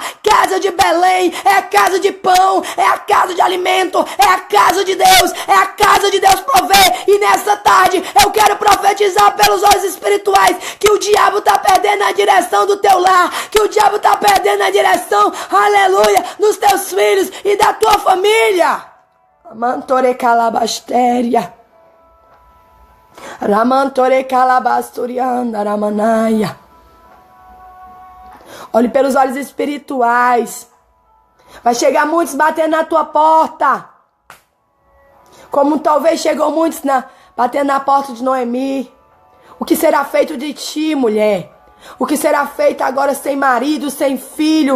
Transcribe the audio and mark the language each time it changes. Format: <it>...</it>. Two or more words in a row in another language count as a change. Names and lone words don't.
<pt>Casa de Belém é a casa de pão, é a casa de alimento, é a casa de Deus, é a casa de Deus prover. E nessa tarde eu quero profetizar pelos olhos espirituais que o diabo está perdendo a direção do teu lar, que o diabo está perdendo a direção, aleluia, dos teus filhos e da tua família. Ramantore calabastéria. Ramantore calabasturianda ramanaya. Olhe pelos olhos espirituais. Vai chegar muitos batendo na tua porta. Como talvez chegou muitos batendo na porta de Noemi. O que será feito de ti, mulher? O que será feito agora sem marido, sem filho?</pt>